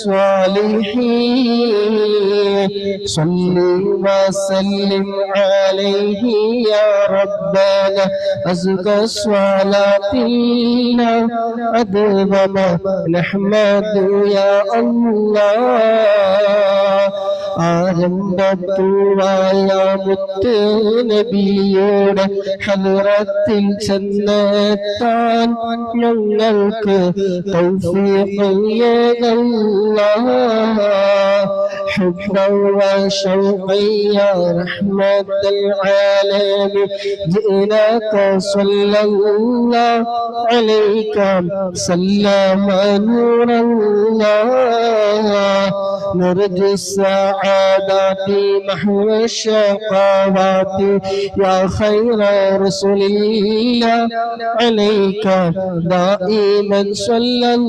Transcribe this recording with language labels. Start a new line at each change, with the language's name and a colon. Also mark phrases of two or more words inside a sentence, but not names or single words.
Arabic: الصالحين صل وسلم عليه يا ربنا أزكى الصلاة أدب ما نحمد يا الله
Malayalam: ആരംഭപ്പൂവായ മുത്ത് നബിയുടെ ഹദ്റത്തിൽ ചെന്നെത്താൻ ഞങ്ങൾക്ക് തൗഫീഖ് ഏകല്ലാഹ്
Arabic: حبا وشوقا يا رحمة العالمين جئناك صلى الله عليك سلم نور الله نرجو السعادة محو الشقوات يا خير رسول الله عليك دائما صلى